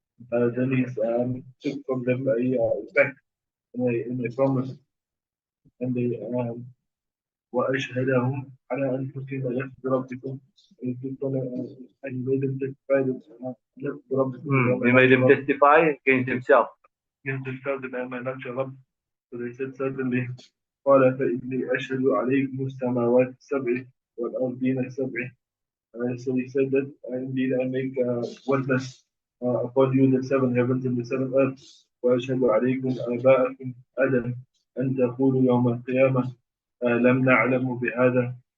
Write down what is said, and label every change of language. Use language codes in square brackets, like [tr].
[en] Then he took from them a pact in a promise. And they [ar] وأشهدهم على أنفسهم ألست بربكم. [en] And he made them testify that [ar] ألست بربكم. [en] He made him testify against himself. Against themselves that I am not your Rabb. So they said certainly. [ar] قال فإني أشهد عليكم السماوات السبع والأرضين السبع. [en] So he said that indeed I make witness upon you the seven heavens and the seven earths. [ar] وأشهد عليكم آباءكم آدم أن تقولوا يوم القيامة لم نعلم بهذا.